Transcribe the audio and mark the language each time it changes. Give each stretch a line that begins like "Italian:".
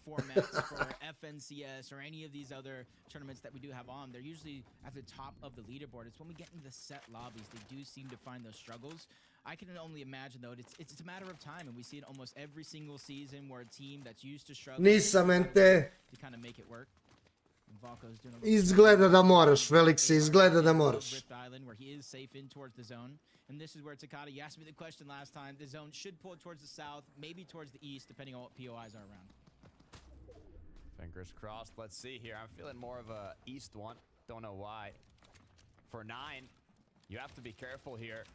English: formats for FNCS or any of these other tournaments that we do have on, they're usually at the top of the leaderboard. It's when we get into the set lobbies, they do seem to find those struggles. I can only imagine, though, it's a matter of time, and we see it almost every single season where a team that's used to struggling to kind of make it work.
Serbian: Izgleda da moraš, Felix, izgleda da moraš.
English: Rift Island, where he is safe in towards the zone. And this is where Takata, you asked me the question last time, the zone should pull towards the south, maybe towards the east, depending on what POIs are around. Fingers crossed. Let's see here. I'm feeling more of a east one. Don't know why. For 9, you have to be careful here.